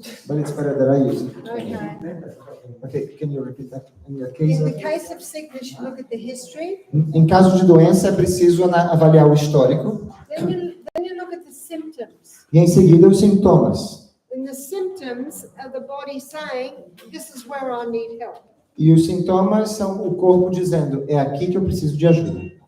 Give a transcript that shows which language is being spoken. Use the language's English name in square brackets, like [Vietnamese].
[English] But it's better that I use it. Okay. Okay, can you repeat that? In your case In of... the case of sickness, you look at the history. [Portuguese] Em caso de doença, é preciso avaliar o histórico. [English] Then you look at the symptoms. [Portuguese] E em seguida os sintomas. [English] And the symptoms are the body saying, this is where I need help. [Portuguese] E os sintomas são o corpo dizendo, é aqui que eu preciso de ajuda.